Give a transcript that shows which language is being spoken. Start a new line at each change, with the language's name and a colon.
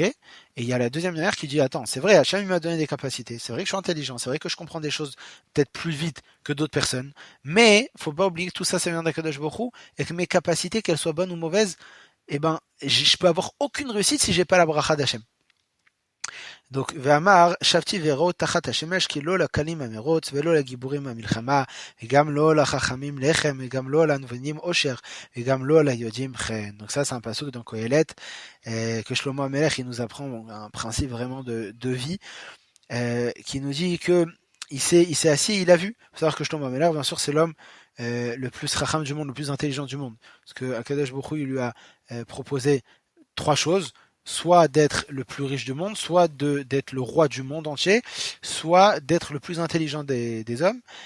French: Et il y a la deuxième manière qui dit attends, c'est vrai, Hachem il m'a donné des capacités, c'est vrai que je suis intelligent, c'est vrai que je comprends des choses peut-être plus vite que d'autres personnes, mais faut pas oublier que tout ça, ça vient d'Akadosh Baruch Hu, et que mes capacités, qu'elles soient bonnes ou mauvaises, eh ben, je peux avoir aucune réussite si j'ai pas la bracha d'Hachem.
Hebrew: Donc, ואמר, שבתי ואראות תחת השמש, כי לא לקלים המרוץ, ולא לגיבורים המלחמה, וגם לא לחכמים לחם, וגם לא לענוונים עושר, וגם לא ליודעים חן.
French: Donc ça, c'est un pasuk dans Kohelet, que Shlomo Amelech, il nous apprend un principe vraiment de vie, qui nous dit que il s'est assis, il a vu. Il faut savoir que Shlomo Amelech, bien sûr, c'est l'homme le plus racham du monde, le plus intelligent du monde. Parce que Akadosh Baruch Hu, il lui a proposé trois choses, soit d'être le plus riche du monde, soit d'être le roi du monde entier, soit d'être le plus intelligent des hommes.